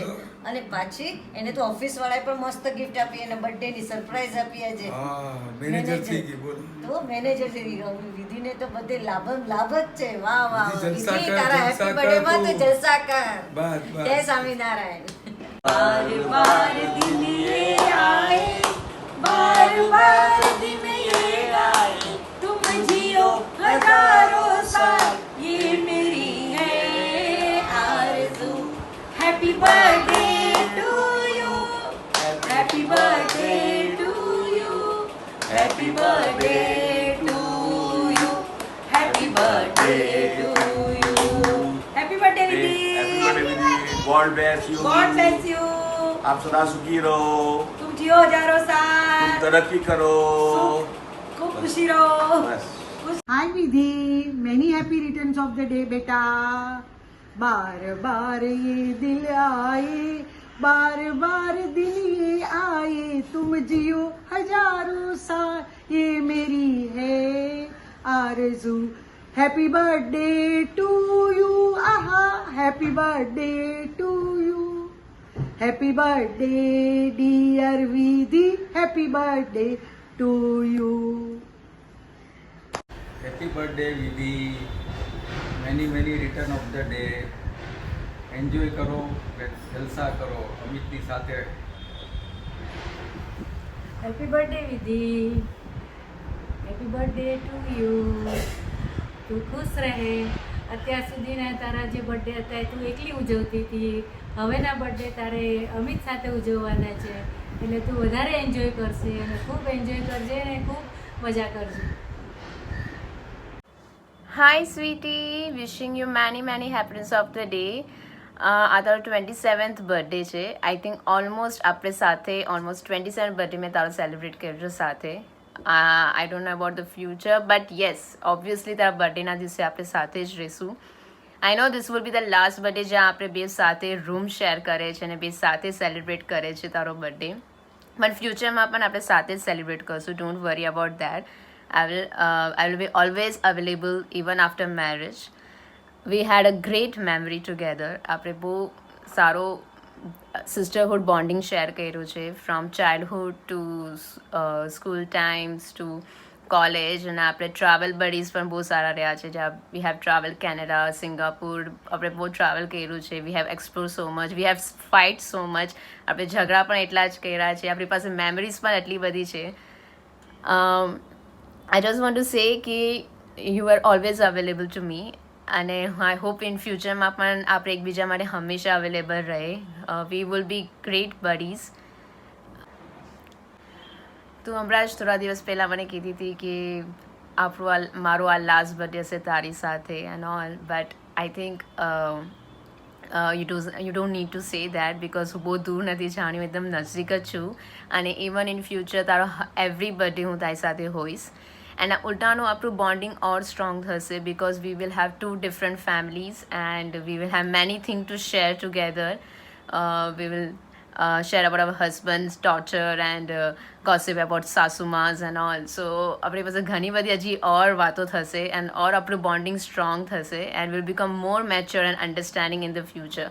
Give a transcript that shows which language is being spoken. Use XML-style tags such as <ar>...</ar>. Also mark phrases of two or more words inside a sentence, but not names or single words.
<gu>આપ્યું અને પાછી એને તો ઓફિસ વાળાએ પણ મસ્ત ગિફ્ટ આપી, એને બર્થડે ની સરપ્રાઈઝ આપી આજે. હા, મેનેજર થઈ ગઈ બોલ. તો મેનેજર થઈ ગઈ. વિધિને તો બધે લાભ જ છે. વાહ વાહ વિધિ જલસા વિધિ, કર, તારા જલસા</gu> <en>happy birthday માં</en> <gu>કર તો જલસા કર. બસ જય બસ. સ્વામિનારાયણ.</gu> <hi>बार बार दिन ये आए, बार बार दिन ये आए, तुम जियो हजारों साल, ये मेरी है आरज़ू.</hi> <en>Happy birthday to you, happy birthday to you, happy birthday to you, happy birthday to you. happy birthday विधि. Happy birthday, Vidhi. God bless you. God bless you.</en> <hi>आप सदा सुखी रहो, तुम जियो हजारों तुम साल, तरक्की करो. खूब खुशी रहो. बस.</hi> <en>हाय विधि, many happy returns of the day बेटा.</en> <hi>बार बार ये दिल आए, बार बार दिन ये आए, तुम जियो हजारों साल, ये मेरी है आरज़ू.</hi> <en>Happy birthday to you, aha, happy birthday to you. Happy birthday dear Vidhi, happy birthday to you. Happy birthday Vidhi. Many return of the day.</en> <gu>એન્જોય કરો, જલસા કરો અમિતની સાથે.</gu> <en>Happy birthday Vidhi. Happy birthday to you.</en> <gu>તું ખુશ રહે. અત્યાર સુધીના તારા જે બર્થડે હતા એ તું એકલી ઉજવતી હતી. હવેના બર્થડે તારે અમિત સાથે ઉજવવાના છે, એટલે તું વધારે એન્જોય કરશે અને ખૂબ એન્જોય કરજે અને ખૂબ મજા કરજે.</gu> <en>Hi, sweetie. Wishing you many happiness of the day.</en> <gu>આ તારો 27th બર્થડે છે.</gu> <en>I think</en> <gu>ઓલમોસ્ટ આપણે સાથે ઓલમોસ્ટ 27th બર્થડે મેં તારો સેલિબ્રેટ કર્યો છે સાથે.</gu> <en>I don't know about the future, but yes, obviously તારા બર્થડેના દિવસે આપણે સાથે જ રહીશું. I know this will be the last birthday</en> <gu>જ્યાં આપણે બે સાથે</gu> <en>room share</en> <gu>કરે છે અને બે સાથે સેલિબ્રેટ કરે છે તારો બર્થડે. બટ ફ્યુચરમાં પણ આપણે સાથે જ સેલિબ્રેટ કરશું.</gu> <en>Don't worry about that. I will be always available even after marriage. We had a great memory together.</en> <gu>આપણે બહુ સારો</gu> <en>sisterhood bonding</en> <gu>શેર કર્યું છે,</gu> <en>from childhood to school times to college.</en> <gu>અને આપણે</gu> <en>travel buddies</en> <gu>પણ બહુ સારા રહ્યા છે. જ્યાં</gu> <en>we have travel</en> <gu>કેનેડા, સિંગાપુર, આપણે બહુ ટ્રાવેલ કર્યું છે.</gu> <en>We have explore so much, we have fight so much.</en> <gu>આપણે ઝઘડા પણ એટલા જ કર્યા છે. આપણી પાસે મેમરીઝ પણ એટલી બધી છે.</gu> <en>I just want to say કે you are always available to me, અને I hope in futureમાં</en> <gu>પણ આપણે એકબીજા માટે હંમેશા અવેલેબલ રહે.</gu> <en>We will be great buddies.</en> <gu>તું હમણાં જ થોડા દિવસ પહેલાં મને કીધી હતી કે મારો આ</gu> <en>last birthday</en> <gu>હશે તારી સાથે</gu> <en>and all, but I think you don't need to say that because</en> <gu>હું બહુ દૂર નથી જાણ્યું, એકદમ નજીક જ છું. અને</gu> <en>even in future</en> <gu>તારો</gu> <en>every birthday</en> <gu>હું તારી સાથે હોઈશ. એના ઉલટાનું આપણું બોન્ડિંગ ઓર સ્ટ્રોંગ થશે</gu> <en>because we will have two different families and we will have many things to share together. We will share about our husbands, daughter and gossip about સાસુમાસ and all.</en> <gu>So આપણી પાસે ઘણી બધી હજી ઓર વાતો થશે and ઓર આપણું</gu> <en>bonding strong</en> <gu>થશે and</gu> <en>will become more mature and understanding in the future.</en>